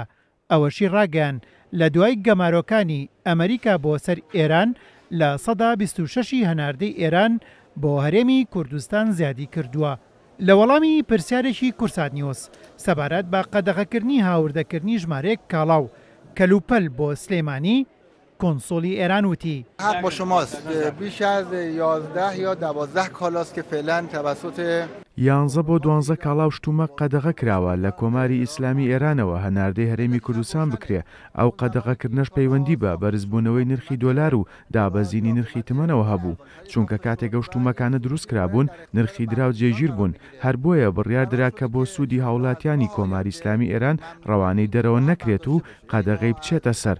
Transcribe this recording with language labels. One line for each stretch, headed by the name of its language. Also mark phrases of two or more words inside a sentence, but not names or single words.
Central Kurdish: ئەوەشی ڕاگەیاند لە دوای گەمارۆکانی ئەمریکا بۆ سەر ئێران لە 26 هەناردەی ئێران بۆ هەرێمی کوردستان زیادی کردووە. لە وەڵامی پرسیارێکی کورسات نیوز سەبارەت بە قەدەغەکردنی هاوردەکردنی ژمارەیەک کاڵاو کەلوپەل بۆ سلێمانی کۆنسۆلی ئێران وتی
Persian: حق با شماست. بیش از 11 یا 12 کالاست که فعلا توسط
Central Kurdish: 11 بۆ 12 کاڵاو شتومە قەدەغە کراوە لە کۆماری ئیسلامی ئێرانەوە هەناردەی هەرێمی کوردستان بکرێ. ئەو قەدەغەکردنەش پەیوەندی بە بەرزبوونەوەی نرخی دۆلار و دابەزینی نرخی تمەنەوە هەبوو، چونکە کاتێک ئەو شتومەکانە دروست کرابوون نرخی دراو جێگیر بوون. هەر بۆیە بڕیار درا کە بۆ سوودی هاوڵاتیانی کۆماری ئیسلامی ئێران ڕەوانەی دەرەوە نەکرێت و قەدەغەی بچێتە سەر.